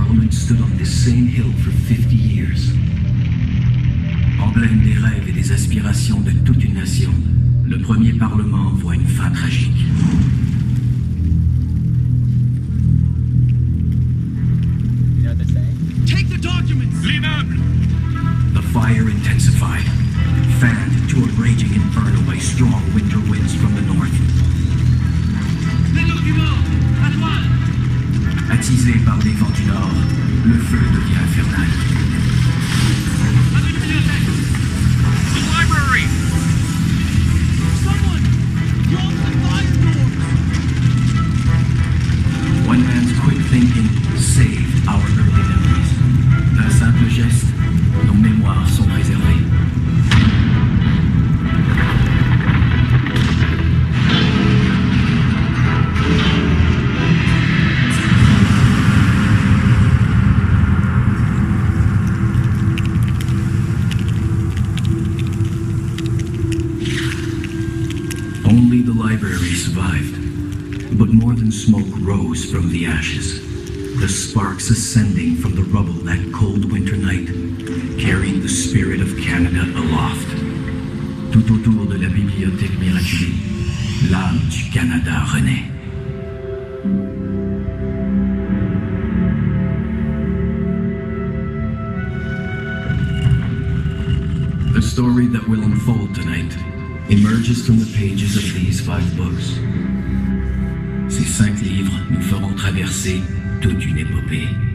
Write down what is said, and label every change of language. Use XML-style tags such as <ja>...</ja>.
<en>Stood on this same hill for 50 years.</en> <fr>Emblème des rêves et des aspirations de toute une nation, le premier Parlement voit une fin tragique.</fr> <en>Take the documents!</en> <fr>L'immeuble!</fr> <en>The fire intensified, fanned to a raging inferno by strong winter winds from the north.</en> <fr>Les documents! À droite! Attisé par les vents du nord, le feu devient infernal. À la bibliothèque!</fr> <en>The library! Someone! Drop the fire doors! One man's quick thinking saved our early memories.</en> <fr>D'un simple geste, nos mémoires sont préservées.</fr> <en>Only the library survived, but more than smoke rose from the ashes, the sparks ascending from the rubble that cold winter night, carrying the spirit of Canada aloft.</en> <fr>Tout autour de la bibliothèque miraculée, l'âme du Canada renaît.</fr> <en>The story that will unfold tonight emerges from the pages of these 5 books.</en> <fr>Ces 5 livres nous feront traverser toute une épopée.</fr>